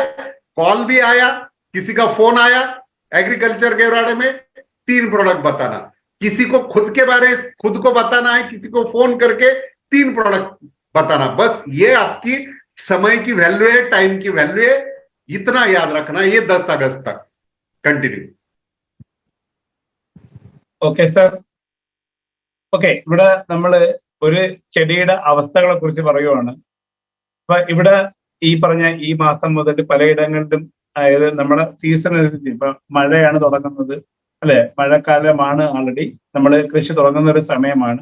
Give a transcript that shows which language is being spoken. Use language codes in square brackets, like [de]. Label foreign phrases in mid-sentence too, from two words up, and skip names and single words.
[hi] कॉल भी आया, किसी का फोन आया एग्रीकल्चर के बारे में, 3 प्रोडक्ट बताना. किसी को खुद को बताना है, किसी को फोन करके 3 प्रोडक्ट बताना. बस ये आपकी समय की वैल्यू है, टाइम की वैल्यू है. इतना याद रखना. ये 10 अगस्त तक कंटिन्यू. [en] okay sir. [ml] ഓക്കെ, ഇവിടെ നമ്മൾ ഒരു ചെടിയുടെ അവസ്ഥകളെ കുറിച്ച് പറയുവാണ്. അപ്പൊ ഇവിടെ ഈ പറഞ്ഞ ഈ മാസം മുതൽ പലയിടങ്ങളിലും, അതായത് നമ്മുടെ സീസൺ അനുസരിച്ച്, ഇപ്പൊ മഴയാണ് തുടങ്ങുന്നത് അല്ലെ, മഴക്കാലമാണ്, ആൾറെഡി നമ്മൾ കൃഷി തുടങ്ങുന്ന ഒരു സമയമാണ്.